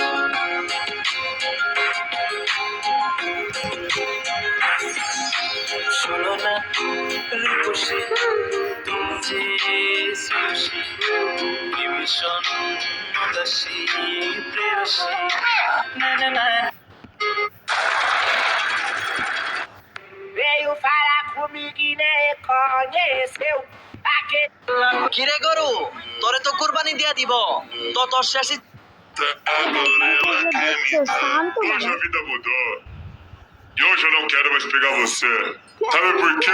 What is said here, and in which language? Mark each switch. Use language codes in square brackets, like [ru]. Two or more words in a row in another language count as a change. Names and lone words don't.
[bn] শোনো না রূপসী, তুমি যে সুশী, বিভীষণ উদাসী প্রেয়সী, না না না। [pt] Veio falar comigo e nem reconheceu aquele. [bn] কিরে গরু, তোরে তো কুরবানি দিয়া দিব, তো তোর শেষই শান্ত [pt] Hoje a vida mudou. E hoje eu não quero mais pegar você. Sabe por quê?